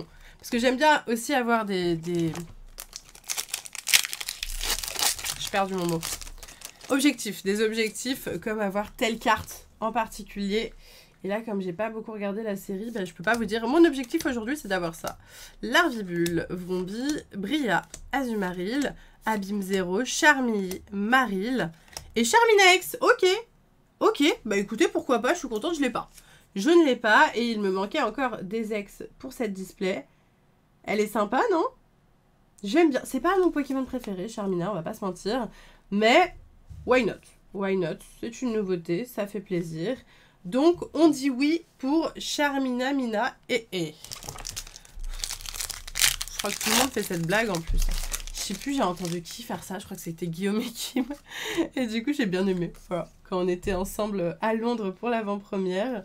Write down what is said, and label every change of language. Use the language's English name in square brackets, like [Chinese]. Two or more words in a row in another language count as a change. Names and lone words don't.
[French] Parce que j'aime bien aussi avoir des... J'ai perdu mon mot. Objectifs. Des objectifs comme avoir telle carte en particulier. Et là, comme j'ai pas beaucoup regardé la série, je peux pas vous dire. Mon objectif aujourd'hui, c'est d'avoir ça. Larvibule, Vrombi, Bria, Azumaril, Abîme Zéro, Charmilly, Maril et Charminex. Ok. Ok. Bah écoutez, pourquoi pas, je suis contente, je l'ai pas. Je ne l'ai pas et il me manquait encore des ex pour cette display. Elle est sympa, non? J'aime bien. C'est pas mon Pokémon préféré, Charmina, on va pas se mentir. Mais, [English] why not? Why not? [French] C'est une nouveauté, ça fait plaisir. Donc, on dit oui pour Charmina, Mina et. Je crois que tout le monde fait cette blague en plus. sais plus, j'ai entendu qui faire ça, je crois que c'était Guillaume et Kim. Et du coup, j'ai bien aimé. Voilà, quand on était ensemble à Londres pour l'avant-première.